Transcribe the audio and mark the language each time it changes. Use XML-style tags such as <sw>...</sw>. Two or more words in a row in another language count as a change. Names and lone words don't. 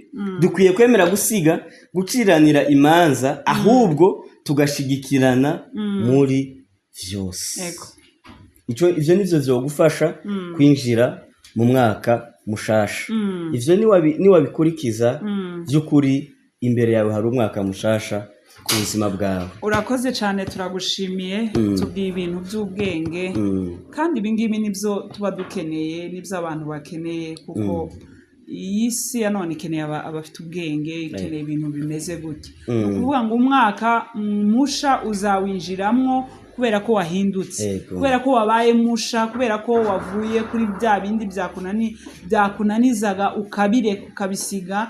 <rn>Dukwiye kwemera guciranira imanza, ahubwo tugashigikirana muri vyose. Ivyo nivyo vyogufasha kwinjira mu mwaka mushasha. Ivyo niwabikurikiza vy'ukuri, imbere yawe hari umwaka mushasha ku buzima bwawe.</rn> <rw>Urakoze cyane, turagushimiye. Tubwiye ibintu by'ubwenge, kandi ibi ngibi nibyo tuba dukeneye, nibyo abantu bakeneye, kuko iyi si ya none ikeneye abafite ubwenge, ikeneye ibintu bimeze gutya. Ni ukuvuga ngo umwaka musha uzawinjiramwo kubera ko wahindutse, kubera ko wabaye musha, kubera ko wavuye kuri bya bindi byakunanizaga ukabisiga.</rw>